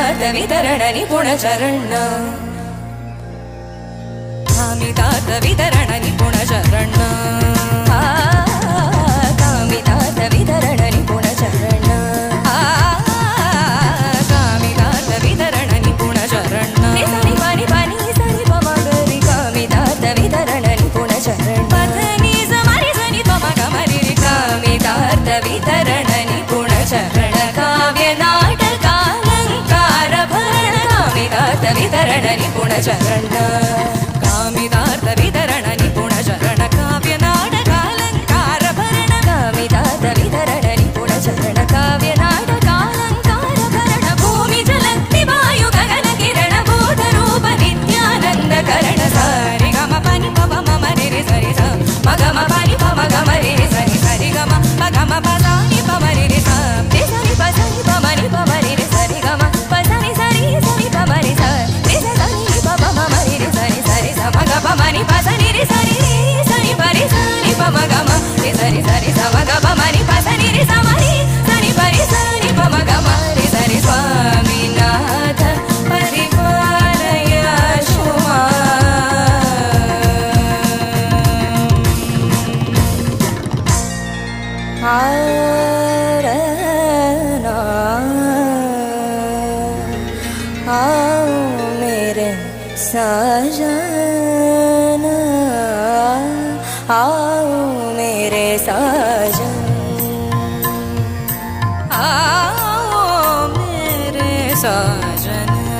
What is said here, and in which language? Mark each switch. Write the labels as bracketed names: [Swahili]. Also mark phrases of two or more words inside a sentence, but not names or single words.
[Sanskrit] वितरण निपुण चरण कामितार्थ वितरण निपुण चरण कामितार्थ वितरण निपुण चरण कामितार्थ वितरण निपुण चरण सनि पानि पानि सनि पमगरि कामितार्थ वितरण निपुण चरण पतनि समरि सनि पमगमरि कामितार्थ वितरण निपुण चरण काव्य नाटकालंकार भरण कामितार्थ वितरण निपुण चरण कामितार्थ वितरण निपुण चरण काव्य नाटकालंकार भरण कामितार्थ वितरण निपुण चरण काव्य नाटकालंकार भरण भूमि जलग्नि वायु गगन किरण बोध रूप नित्यानंद करण सारि गम पनि पम मम रे रे सरि स मगम पनि पम गम रे रे सरि सरि गम मगम पदानि पम रे रे स रे सरि प सरि पम रे पम रे रे सरि गम प सरि सरि सरि पम रे स रे स सरि पम मम रे रे सरि सरि स मग पम नि प सरि रे सरि सरि प रे सरि पम गम रे सरि सरि स मग पम नि प सरि रे स मरि सरि प रे सरि पम गम रे सरि स्वामीनाथ परिपालय शुमा [Hindi] आओ मेरे साजन आओ मेरे साजन आओ मेरे साजन